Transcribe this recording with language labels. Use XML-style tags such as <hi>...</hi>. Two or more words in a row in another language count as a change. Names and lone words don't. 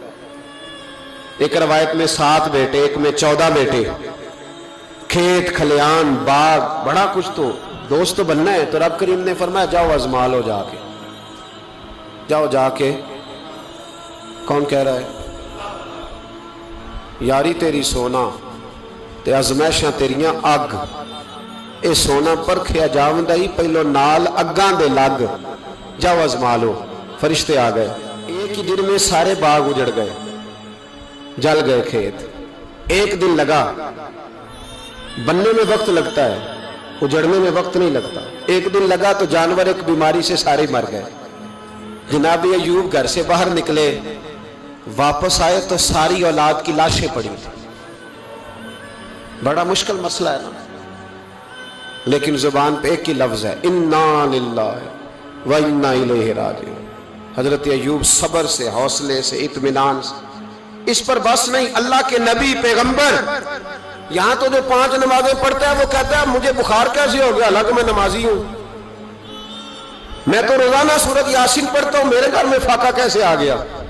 <ur>ایک روایت میں 7 بیٹے، ایک میں 14 بیٹے، کھیت کھلیان باغ، بڑا کچھ، تو دوست تو بننا ہے۔ تو رب کریم نے فرمایا جاؤ آزما لو، جا کے جاؤ، جا کے۔ کون کہہ رہا ہے؟</ur> <pa>یاری تیری سونا تے ازمائشاں تیریاں اگ، اے سونا پرکھیا جاوندا ہی پہلو نال اگاں دے لگ،</pa> <ur>جاؤ آزما لو۔ فرشتے آ گئے، ایک ہی دن میں سارے باغ اجڑ گئے، جل گئے کھیت۔ ایک دن لگا، بننے میں وقت لگتا ہے، اجڑنے میں وقت نہیں لگتا۔ ایک دن لگا تو جانور ایک بیماری سے سارے مر گئے۔ جناب ایوب گھر سے باہر نکلے، واپس آئے تو ساری اولاد کی لاشیں پڑی تھی. بڑا مشکل مسئلہ ہے نا، لیکن زبان پہ ایک ہی لفظ ہے,</ur> <ar>إنا لله وإنا إليه راجعون.</ar> <ur>حضرت ایوب صبر سے، حوصلے سے، اطمینان سے، اس پر بس نہیں، اللہ کے نبی پیغمبر یہاں تو جو 5 نمازیں پڑھتا ہے وہ کہتا ہے مجھے بخار کیسے ہو گیا، حالانکہ میں نمازی ہوں. میں تو روزانہ سورت یاسین پڑھتا ہوں، میرے گھر میں فاقہ کیسے آ گیا.</ur>